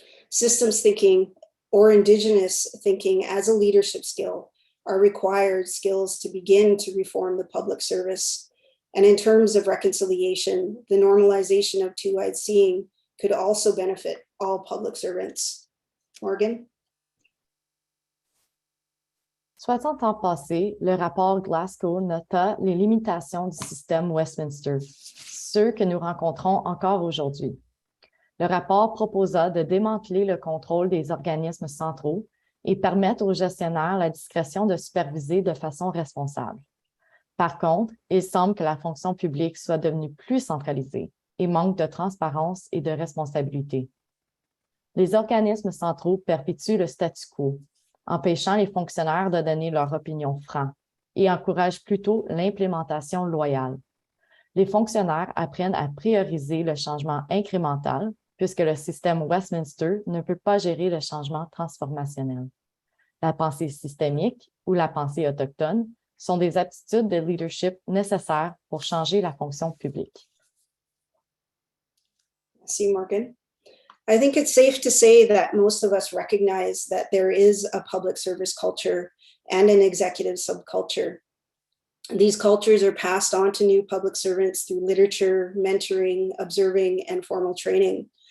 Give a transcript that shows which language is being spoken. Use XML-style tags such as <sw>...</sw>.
<en>Systems thinking or Indigenous thinking as a leadership skill are required skills to begin to reform the public service. And in terms of reconciliation, the normalization of two-eyed seeing could also benefit all public servants. Morgan?</en> <fr>60 ans passés, le rapport Glasgow nota les limitations du système Westminster, ceux que nous rencontrons encore aujourd'hui. Le rapport proposa de démanteler le contrôle des organismes centraux et permettre aux gestionnaires la discrétion de superviser de façon responsable. Par contre, il semble que la fonction publique soit devenue plus centralisée et manque de transparence et de responsabilité. Les organismes centraux perpétuent le statu quo, empêchant les fonctionnaires de donner leur opinion franc et encouragent plutôt l'implémentation loyale. Les fonctionnaires apprennent à prioriser le changement incrémental puisque le système Westminster ne peut pas gérer le changement transformationnel. La pensée systémique ou la pensée autochtone sont des aptitudes de leadership nécessaires pour changer la fonction publique.</fr> <en>See, Morgan. I think it's safe to say that most of us recognize that there is a public service culture and an executive subculture. These cultures are passed on to new public servants through literature, mentoring, observing, and formal training.</en>